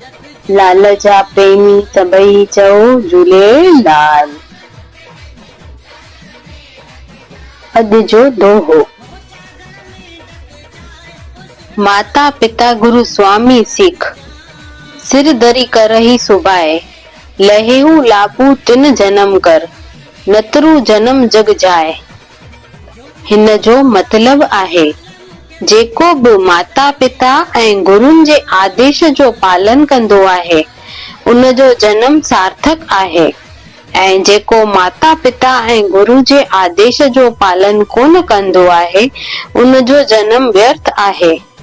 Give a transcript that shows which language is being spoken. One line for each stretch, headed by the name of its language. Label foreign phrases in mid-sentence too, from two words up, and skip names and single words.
Sindhi: लाल जा प्रेमी सभई चओ झूलेलाल। अॼु जो दोहो।
Awadhi: माता पिता गुरु स्वामी सिख, सिर धरी करही सुभाए, लहेहू लाभू तिन जन्म कर, नतरू जन्म जग जाए।
Sindhi: हिन जो मतलब आहे, जेको बि माता पिता ऐं गुरुनि जे आदेश जो पालन कंदो आहे, उन जो जन्म सार्थक आहे, ऐं जेको माता पिता ऐं गुरु जे आदेश जो पालन कोन कंदो आहे, उन जो जन्म व्यर्थ आहे।